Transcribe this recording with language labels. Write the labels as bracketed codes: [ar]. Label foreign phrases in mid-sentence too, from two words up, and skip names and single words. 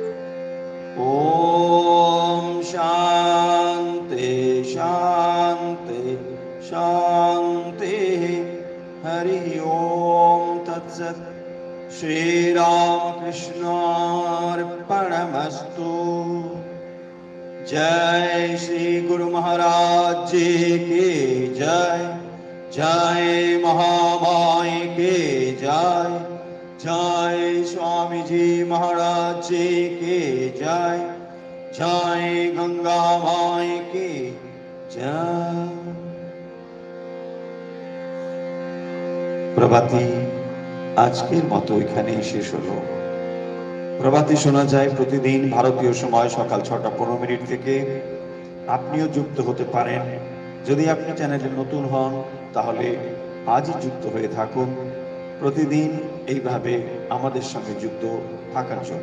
[sa] ओम शांति शांति शांति हरि ओम तत्सत् श्री राम कृष्णार्पणमस्तु। [hi] जय श्री गुरु महाराज जी की जय। जय महामाई की जय। जय स्वामी जी महाराज जी की जय। जय गंगा माई की जय। [bn] প্রভাতী আজকের মতো এখানেই শেষ হলো। প্রভাতী শোনা যায় প্রতিদিন ভারতীয় সময় সকাল 6:15 থেকে। আপনিও যুক্ত হতে পারেন। যদি আপনি চ্যানেলে নতুন হন তাহলে আজই যুক্ত হয়ে থাকুন প্রতিদিন এইভাবে আমাদের সঙ্গে যুক্ত থাকার জন্য।